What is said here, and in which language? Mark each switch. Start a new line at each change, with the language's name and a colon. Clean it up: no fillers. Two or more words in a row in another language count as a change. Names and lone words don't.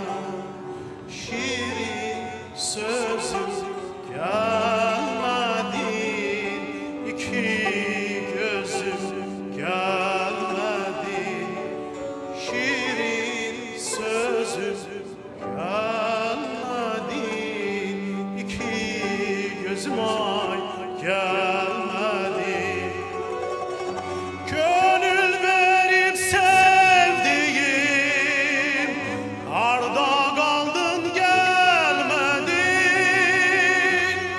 Azerbaijani: Şirin sözüm gəlmədi, iki gözüm gəlmədi. Şirin sözüm gəlmədi, iki gözüm ay gelmedi.
Turkish: Gönül verip sevdiğim, arda kaldın gelmedin.